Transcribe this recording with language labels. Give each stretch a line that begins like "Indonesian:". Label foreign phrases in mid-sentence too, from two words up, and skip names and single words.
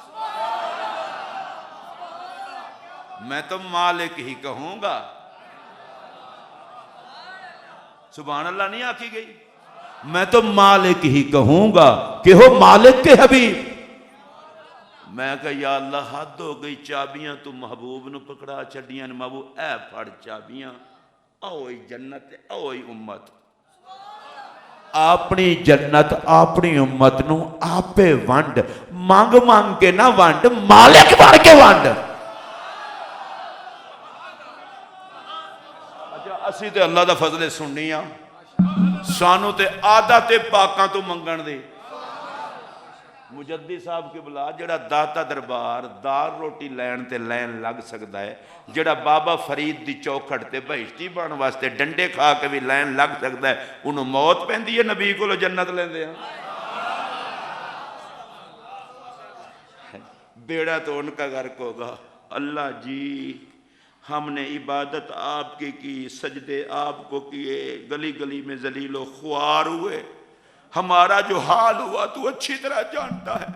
Urdu: میں تو مالک ہی کہوں گا،
Arabic: سبحان اللہ
Punjabi: نہیں آکھی گئی،
Urdu: میں تو مالک ہی کہوں گا کہ ہو مالک کے حبیب۔
Punjabi: میں کہا
Arabic: یا اللہ
Punjabi: حد ہو گئی، چابیاں تو محبوب نو پکڑا چھڑیاں، محبوب اے پھڑ چابیاں، اوئی جنت اوئی امت، اپنی جنت اپنی امت نو آپے وانڈ، مانگ مانگ کے نہ وانڈ، مالک بڑھ کے وانڈ۔ اسی تے اللہ دا فضل سننیاں، سانو تے عادت پاکاں تو منگن دے۔ مجدی صاحب کے بلا جڑا داتا دربار دار روٹی لین تے لین لگ سکتا ہے، جڑا بابا فرید دی چوکھٹ تے بہشتی بان واسطے ڈنڈے کھا کے بھی لین لگ سکتا ہے، انہوں موت پہندی ہے نبی کو لو جنت لین دے ہیں۔
Urdu: بیڑا تو ان کا غرق ہوگا۔ اللہ جی ہم نے عبادت آپ کی سجدے آپ کو کیے، گلی گلی میں ذلیل و خوار ہوئے، ہمارا جو حال ہوا تو اچھی طرح جانتا ہے۔